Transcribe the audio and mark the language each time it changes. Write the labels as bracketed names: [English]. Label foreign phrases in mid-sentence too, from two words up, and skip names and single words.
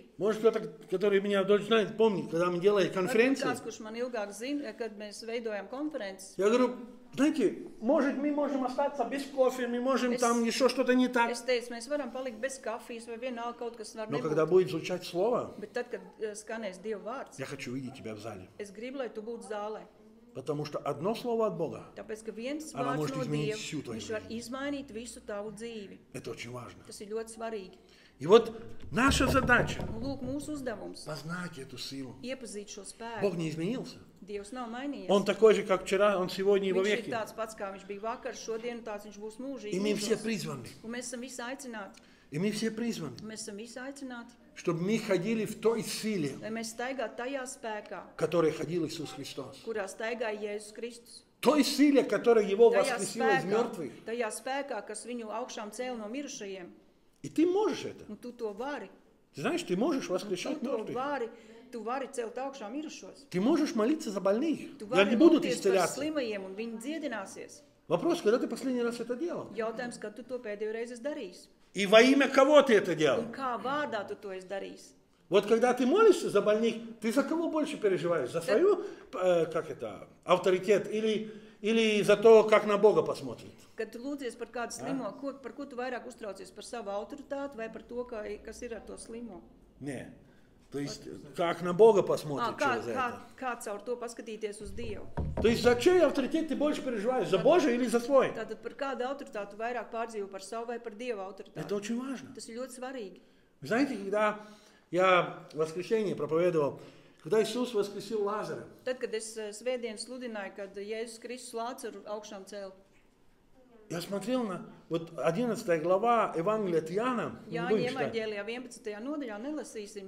[Russian] Может, кто-то, который меня дольше знает, помнит, когда мы делали [Latvian] Varbūt [Russian] конференции, [Latvian] kāds, kurš man ilgāk zina, kad mēs veidojam konferences. [Russian] я говорю, знаете, может, мы можем остаться без кофе, мы можем там еще что-то не так. [Latvian] Es teicu, mēs varam palikt bez kafijas vai vienalga kaut kas var [Russian] Но [Latvian] nebūt. [Russian] когда будет звучать слово, [Latvian] Bet tad, kad skanēs Dieva vārds, [Russian] я хочу видеть тебя в зале. [Latvian] es gribu, lai tu būtu zālē. [Russian] Потому что одно слово от Бога, [Latvian] Tāpēc, ka viens [Russian] Она [Latvian] vārds [Russian] может [Latvian] no [Russian] изменить [Latvian] Dieva, [Russian] всю твою [Latvian] viņš var [Russian] жизнь. [Latvian] izmainīt visu tavu dzīvi. [Russian] это очень важно. [Latvian] Tas ir ļoti svarīgi. [Russian] И вот наша задача [Latvian] Un lūk, mūsu uzdevums [Russian] познать эту силу. [Latvian] iepazīt šo spēku. [Russian] Бог не изменился. [Latvian] Dievs nav mainījies. [Russian] Он такой же, как вчера, он сегодня и во [Latvian] Viņš ir [Russian] веки. [Latvian] tāds pats, kā viņš bija vakar, šodien tāds viņš būs mūžīgi. [Russian] И мы все [Latvian] mūžos. [Russian] призваны. [Latvian] Un mēs esam visi aicināti. [Russian] И мы все призваны, [Latvian] Mēs esam visi aicināti, [Russian] чтобы мы ходили в той силе, [Latvian] lai mēs staigātu tajā spēkā, [Russian] в которой ходил Иисус Христос. [Latvian] kurā staigāja Jēzus Kristus. [Russian] Той силе, которая Его [Latvian] Tajā [Russian] воскресила из мертвых. [Latvian] spēkā, kas viņu augšām cēla no mirušajiem. [Russian] И ты можешь это. [Latvian] Un tu to vari. [Russian] Ты знаешь, ты можешь воскрешать мертвых. [Latvian] Tu vari celt augšā mirušos. [Russian] Ты можешь молиться за больных. [Latvian] Tu [Russian] И [Latvian] vari [Russian] они будут [Latvian] lūgties par [Russian] исцеляться. [Latvian] slimajiem un viņi dziedināsies. [Russian] Вопрос, когда ты последний раз это делал? [Latvian] Jautājums, kad tu to pēdējo reizi esi darījis? [Russian] И во имя кого ты это делал? [Latvian] Un kā vārdā tu to esi darījis? [Russian] Вот когда ты молишься за больных, ты за кого больше переживаешь? За свою, авторитет или за то, как на Бога посмотрит? [Latvian] Kad tu lūdzies par kādu slimo, par ko tu vairāk uztraucies? Par savu autoritāti vai par to, kas ir ar to slimo? [Russian] Не. То есть, как на Бога посмотрит через это. [Latvian] Kā caur to paskatīties uz Dievu? [Russian] То есть, за чей авторитет ты больше переживаешь? За Божий или за свой? [Latvian] Tātad par kādu autoritāti tu vairāk pārdzīvo, par savu vai par Dieva autoritāti? [Russian] Это очень важно. [Latvian] Tas ir ļoti svarīgi. [Russian] Вы знаете, когда я в воскресенье проповедовал, когда Иисус воскресил Лазаря, [Latvian] Tad, kad es svētdien sludināju, kad Jēzus Kristus Lācaru augšām cēla, [Russian] я смотрел на вот 11 глава Евангелия от Иоанна, [Latvian] Jāņa evaņģēlijā 11. nodaļā nelasīsim,